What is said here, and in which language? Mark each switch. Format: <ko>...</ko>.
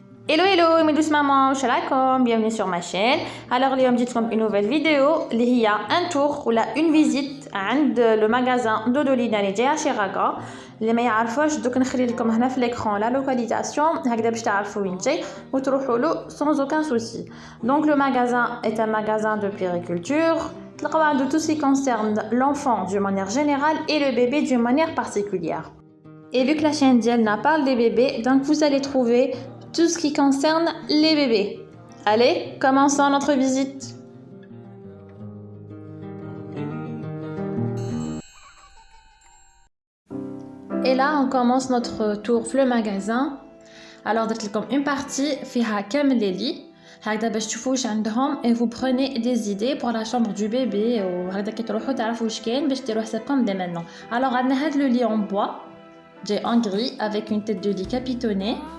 <fr>Hello mes douces mamans, shalaikum, bienvenue sur ma chaîne. Alors</fr> <ar>اليوم جيتكم</ar> <fr>une nouvelle vidéo</fr> <ar>اللي هي</ar> <fr>un tour</fr> <ar>ولا</ar> <fr>une visite</fr> <ar>عند</ar> <fr>le magasin دودولينا</fr> <ar>اللي جايه</ar> <fr>chez Raga.</fr> <ar>اللي ما يعرفوش دوك نخلي لكم هنا في</ar> <fr>l'écran la localisation</fr> <ar>هكذا باش تعرفوا وين جاي وتروحوا له</ar> <fr>sans aucun souci. Donc le magasin est un magasin de puériculture.</fr> <ar>تلقاو عنده</ar> <fr>tout ce qui concerne l'enfant d'une manière générale et le bébé d'une manière particulière. Et vu que la chaîne Dielna parle des bébés, donc vous allez trouver tout ce qui concerne les bébés. Allez, commençons notre visite. Et là, on commence notre tour</fr> <ar>في</ar> <fr>le magasin. Alors,</fr> <ar>درت لكم</ar> <fr>une partie</fr> <ar>فيها كامل</ar> <fr>les lits.</fr> <ar>هكذا باش تشوفوا واش عندهم</ar> <fr>et vous prenez des idées pour la chambre du bébé</fr> <ar>وهكذا كي تروحوا تعرفوا واش كاين باش ديروا حسابكم</ar> <fr>dès maintenant. Alors,</fr> <ar>عندنا هاد</ar> <fr>le lit en bois. J'ai en gris avec une tête de lit capitonnée.</fr>